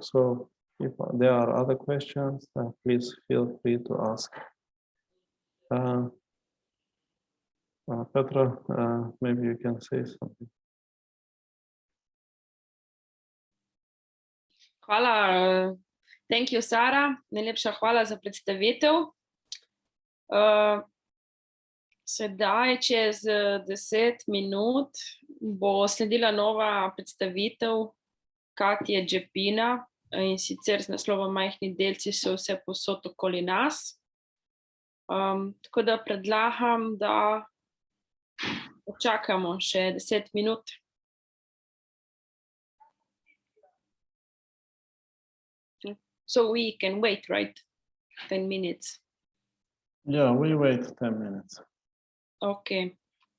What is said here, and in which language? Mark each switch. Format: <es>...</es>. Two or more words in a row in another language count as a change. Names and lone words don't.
<en>So if there are other questions, please feel free to ask. Petra, maybe you can say something.</en> <sl>Hvala.</sl> <en>Thank you, Sara.</en> <sl>Najlepša hvala za predstavitev. Sedaj, čez 10 minut, bo sledila nova predstavitev Katje Džepina, in sicer z naslovom Majhni delci so vse povsod okoli nas. Tako da predlagam, da počakamo še 10 minut.</sl> <en>So we can wait, right? 10 minutes. Yeah, we wait 10 minutes. Okay.</en>